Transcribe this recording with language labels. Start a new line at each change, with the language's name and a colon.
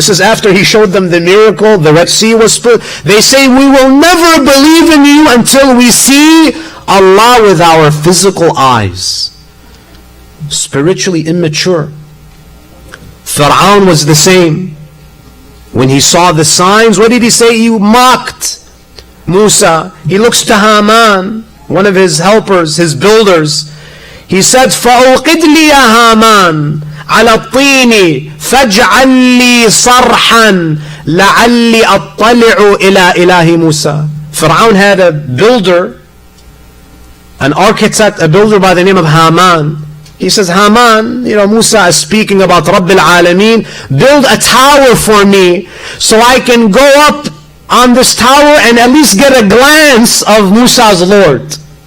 English: This is after He showed them the miracle, the Red Sea was split. They say, we will never believe in you until we see Allah with our physical eyes. Spiritually immature. Fir'aun was the same. When he saw the signs, what did he say? You mocked Musa. He looks to Haman, one of his helpers, his builders. He said,
Arabic: فَأُوْقِدْ لِي يَا هَامَانَ عَلَى الطِّينِ فَاجْعَلْ لِي صَرْحًا لَعَلِّي أَطَّلِعُ إِلَى إِلَهِ Musa.
English: Fir'aun had a builder, an architect, a builder by the name of Haman. He says, Haman, Musa is speaking about Rabbil Alameen, build a tower for me so I can go up on this tower and at least get a glance of Musa's Lord.